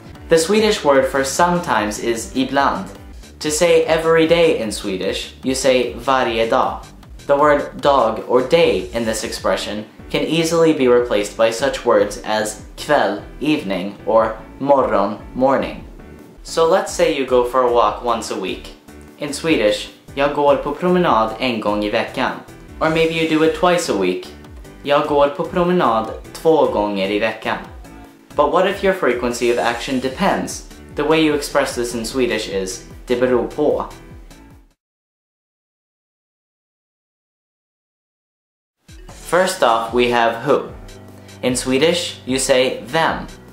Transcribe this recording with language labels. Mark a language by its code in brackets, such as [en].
[en] The Swedish word for sometimes is ibland. To say every day in Swedish, you say [sv] varje dag. [en] The word dag or day in this expression can easily be replaced by such words as kväll, evening, or morgon, morning. So let's say you go for a walk once a week. In Swedish, [sv] jag går på promenad en gång i veckan. [en] Or maybe you do it twice a week. [sv] Jag går på promenad 2 gånger i veckan. [en] But what if your frequency of action depends? The way you express this in Swedish is [sv] det beror på. [en] First off, we have who. In Swedish, you say vem.